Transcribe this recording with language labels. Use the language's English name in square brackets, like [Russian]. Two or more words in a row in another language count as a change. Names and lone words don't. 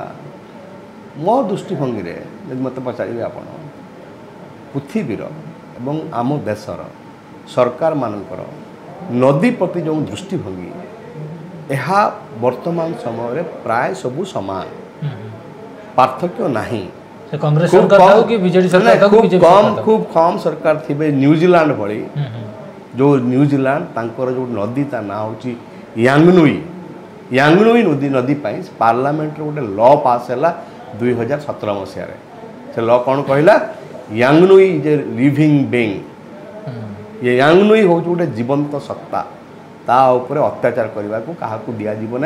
[Odia] ମୋ ଦୃଷ୍ଟିଭଙ୍ଗୀରେ ଯଦି ମୋତେ ପଚାରିବେ ଆପଣ, ପୃଥିବୀର ଏବଂ ଆମ ଦେଶର ସରକାରମାନଙ୍କର ନଦୀ ପ୍ରତି ଯେଉଁ ଦୃଷ୍ଟିଭଙ୍ଗୀ, ଏହା ବର୍ତ୍ତମାନ ସମୟରେ ପ୍ରାୟ ସବୁ ସମାନ, ପାର୍ଥକ୍ୟ ନାହିଁ। ଖୁବ କମ ସରକାର ଥିବେ ନିଉଜିଲାଣ୍ଡ ଭଳି, ଯେଉଁ ନ୍ୟୁଜିଲାଣ୍ଡ ତାଙ୍କର ଯେଉଁ ନଦୀ ତା ନାଁ ହେଉଛି ୟାଙ୍ଗନୋଇ ନଦୀ ପାଇଁ ପାର୍ଲାମେଣ୍ଟରେ ଗୋଟେ ଲ ପାସ୍ ହେଲା 2017 ମସିହାରେ। ସେ ଲ କ'ଣ କହିଲା? ୟାଙ୍ଗନୋଇ [English] is a living being. [Odia] ୟାଙ୍ଗନୋଇ ହେଉଛି ଗୋଟେ ଜୀବନ୍ତ ସତ୍ତା, ତା ଉପରେ ଅତ୍ୟାଚାର କରିବାକୁ କାହାକୁ ଦିଆଯିବ ନାହିଁ।